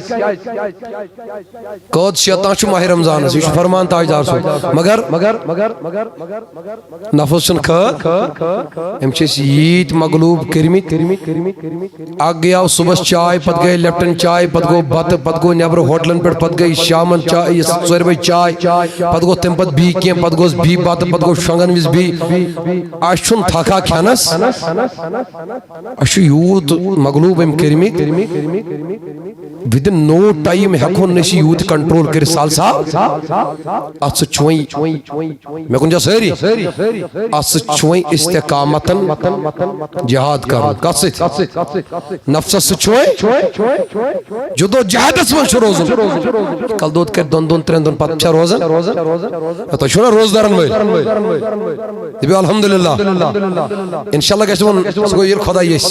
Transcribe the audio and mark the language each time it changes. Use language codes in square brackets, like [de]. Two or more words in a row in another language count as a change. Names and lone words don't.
[ks] قٲد شیطان چھُ ماہِ رمضانس یہِ چھُ فرمان تاجدار صٲب مگر نفس چھُنہٕ خٲر أمۍ چھِ أسۍ ییٖتۍ مغلوب کٔرمٕتۍ اکھ گٔیاو صبحس چاے پتہٕ گٔے لیپٹن چاے پتہٕ گوٚو بتہٕ پتہٕ گوٚو نیبرٕ ہوٹلن پٮ۪ٹھ پتہٕ گٔے شامن چاے 4 بجے چاے پتہٕ گوٚو تمہِ پتہٕ بیٚیہِ کینٛہہ پتہٕ گوٚوس بیٚیہِ بتہٕ پتہٕ گوٚو شۄنٛگن وِزِ بیٚیہِ اَسہِ چھُنہٕ تھکھا کھٮ۪نس اَسہِ چھُ یوٗت مغلوب أمۍ کٔرمٕتۍ [en] within no time [ks] ہٮ۪کہون نہٕ أسۍ یوٗت کنٹرول کٔرِتھ سہل اتھ سۭتۍ چھُ وۄنۍ مےٚ کُن چھا سٲری اتھ سۭتۍ چھُ وۄنۍ استقامتن جہاد کرُن کتھ سۭتۍ نفسس سۭتۍ چھُ وۄنۍ جدوجہدس منٛز چھُ روزُن کل دود کرِ 2 3 دۄہن پتہٕ چھا روزان تۄہہِ چھُو نا روزدارن وٲلۍ دٔپِو [ar] الحمدللہ انشاءاللہ [ks] گژھِ وۄنۍ سُہ گوٚو ییٚلہِ خۄداے یژھِ